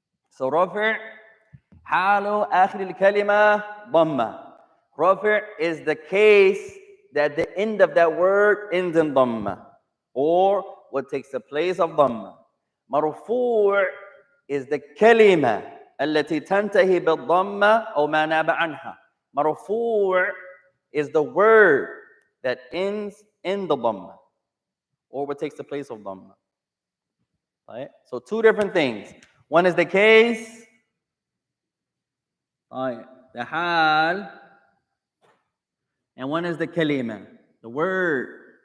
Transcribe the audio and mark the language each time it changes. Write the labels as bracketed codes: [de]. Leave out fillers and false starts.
[ar] So rafi' halu akhir al-kalima dhamma. [en] Rafi' is the case that the end of that word ends in dhamma, or what takes the place of dhamma. [ar] Marfu' [en] is the [ar] kalima التي تنتهي بالضمة أو ما ناب عنها. [en] Marfu' is the word that ends in the dhamma, or what takes the place of dhamma. Right? So 2 different things. One is the case, the hal, and one is the kalima, the word.